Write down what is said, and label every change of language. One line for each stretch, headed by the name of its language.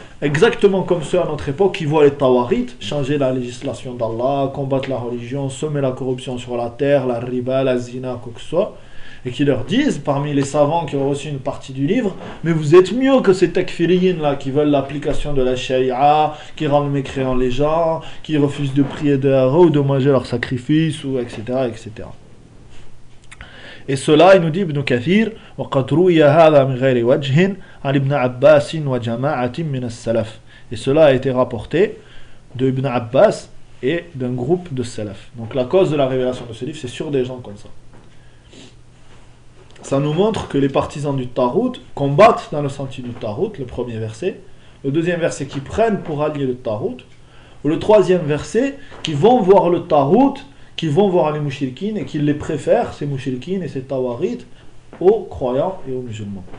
French: Exactement comme ceux à notre époque qui voient les tawarites changer la législation d'Allah, combattre la religion, semer la corruption sur la terre, la riba, la zina, quoi que ce soit, et qui leur disent, parmi les savants qui ont reçu une partie du livre: mais vous êtes mieux que ces takfiriyin là, qui veulent l'application de la sharia, qui rendent mécréants les gens, qui refusent de prier dehors ou de manger leurs sacrifices, ou etc, etc. Et cela, il nous dit Ibn Kathir,
Arabic: وَقَدْ رُوِيَ هَذَا مِنْ غَيْرِ وَجْهٍ عَلِ ابْنَ عَبَّاسٍ وَجَمَاعَةٍ مِنَ السَّلَفِ.
French: Et cela a été rapporté de Ibn Abbas et d'un groupe de salaf. Donc la cause de la révélation de ce livre, c'est sur des gens comme ça. Ça nous montre que les partisans du Tarout combattent dans le sentier du Tarout, le premier verset, le deuxième verset qu'ils prennent pour allier le Tarout, ou le troisième verset qu'ils vont voir le Tarout, qu'ils vont voir les mouchilkines et qu'ils les préfèrent, ces mouchilkines et ces tawarites, aux croyants et aux musulmans.